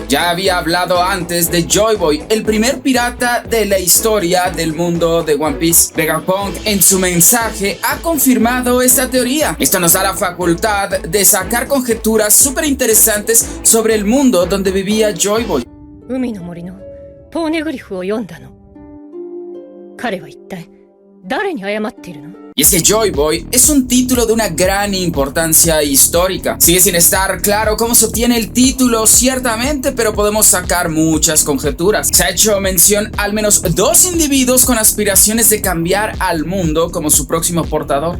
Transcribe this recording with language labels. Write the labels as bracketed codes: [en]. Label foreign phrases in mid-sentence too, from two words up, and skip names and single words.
[es] Ya había hablado antes de Joy Boy, el primer pirata de la historia del mundo de One Piece. Vegapunk en su mensaje ha confirmado esta teoría. Esto nos da la facultad de sacar conjeturas súper interesantes sobre el mundo donde vivía Joy Boy. [ja] 海の森のポーネグリフを読んだの。彼は一体誰に謝っているの？ [es] Y es que Joy Boy es un título de una gran importancia histórica. Sigue sin estar claro cómo se obtiene el título, ciertamente, pero podemos sacar muchas conjeturas. Se ha hecho mención al menos 2 individuos con aspiraciones de cambiar al mundo como su próximo portador.